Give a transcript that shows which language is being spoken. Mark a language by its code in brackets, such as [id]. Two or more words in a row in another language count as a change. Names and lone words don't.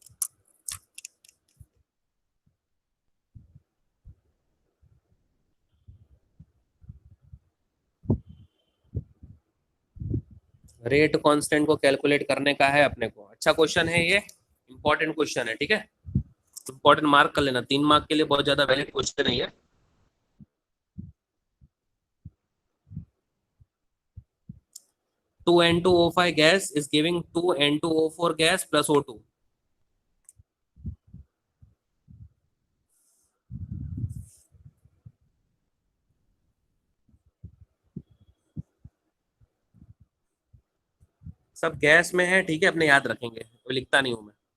[en] rate constant [hi] को कैलकुलेट करने का है अपने को। अच्छा क्वेश्चन है ये, [en] important question [hi] है। ठीक है, [en] important mark [hi] कर लेना, 3 मार्क के लिए बहुत ज्यादा [en] valid question [hi] है ये। [en] टू N2O5 gas is giving 2 N2O4 gas plus O2. [hi] सब गैस में है, ठीक है, अपने याद रखेंगे, तो लिखता नहीं हूं मैं।